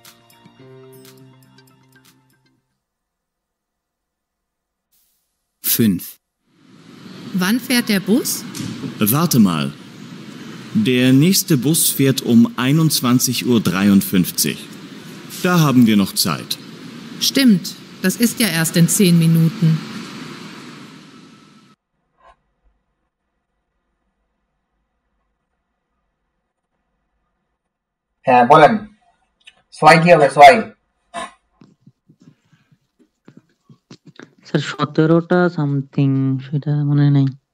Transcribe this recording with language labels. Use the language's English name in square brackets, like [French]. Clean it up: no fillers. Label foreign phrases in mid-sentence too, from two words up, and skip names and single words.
[German] 5. Wann fährt der Bus? Warte mal. Der nächste Bus fährt um 21:53 Uhr. Da haben wir noch Zeit. Stimmt, das ist ja erst in 10 Minuten. [Bangla] হ্যাঁ বলেন সোয়াই কি হবে সোয়াই স্যার 17টা সামথিং সেটা মনে নাই